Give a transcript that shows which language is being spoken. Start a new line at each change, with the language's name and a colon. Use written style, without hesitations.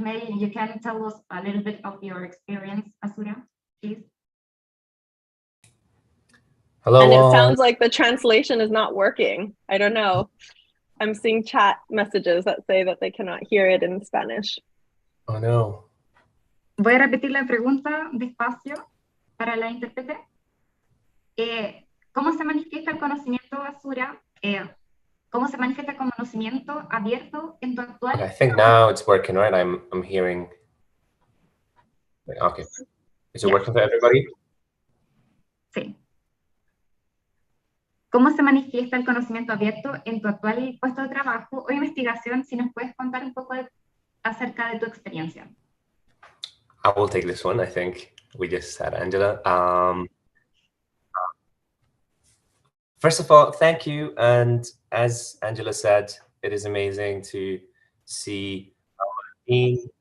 English: Maybe you can tell us a little bit of your experience, Azura, please. Hello. And it sounds like the translation is not working. I don't know. I'm seeing chat messages that say that they cannot hear it in Spanish. Oh no.
Spanish: Voy a repetir la pregunta despacio para la intérprete. ¿Cómo se manifiesta el conocimiento, Azura? ¿Cómo se manifiesta el conocimiento abierto en tu actual?
English: Okay, I think now it's working, right? I'm hearing. Okay. Is it working for everybody?
Spanish: Sí. ¿Cómo se manifiesta el conocimiento abierto en tu actual puesto de trabajo o investigación? Si nos puedes contar un poco acerca de tu experiencia.
English: I will take this one. I think we just had Angela. First of all, thank you. And as Angela said, it is amazing to see our team.